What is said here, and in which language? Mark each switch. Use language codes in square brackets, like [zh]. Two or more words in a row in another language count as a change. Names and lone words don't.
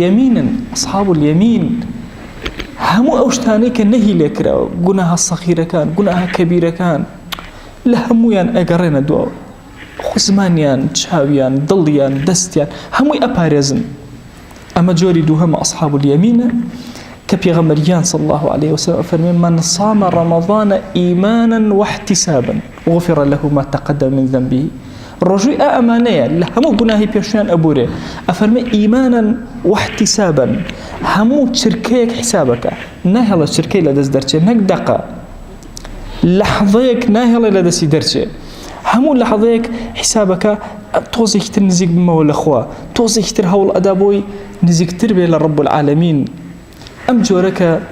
[ckb] اليمین هەموو ئەو شتانەی کە نەهی لێکراوە گوناها سەخیرەکان گوناها کەبیرەکان لە هەمویان ئەگەڕێنە دووە زمانیان چاویان دڵیان دەستیان هەمووی ئەپارێزن ئەمە جۆری دووهەمە ئەصحاب اليمینە کە پێغەمبەریان [ar] صلی الله عليه وسلم [ckb] فەرمێ [ar] من صام رمضان إيمانا واحتسابا غفر له ما تقدم من ذنبه [ckb] ڕۆژووی ئەمانەیە لە هەموو گوناهی پێشیان ئەبورێ ئەفەرمێ [ar] ئیمانن واحتسابا [ckb] هەموو چرکەیەک حسابەکە ناهێڵە چرکەی لە دەست دەرچێ نەک دەقە لەحظەیەک ناهێڵێ لە دەستی دەرچێ هەموو لەحظەیەک حسابەکە تۆزێکی تر نزیک بمەوە لەخوا تۆزێکی تر هەوڵ ئەدا بۆی نزیکتر بێ لە [ar] ڕەب العالەمین [ckb] ئەم جۆرەکە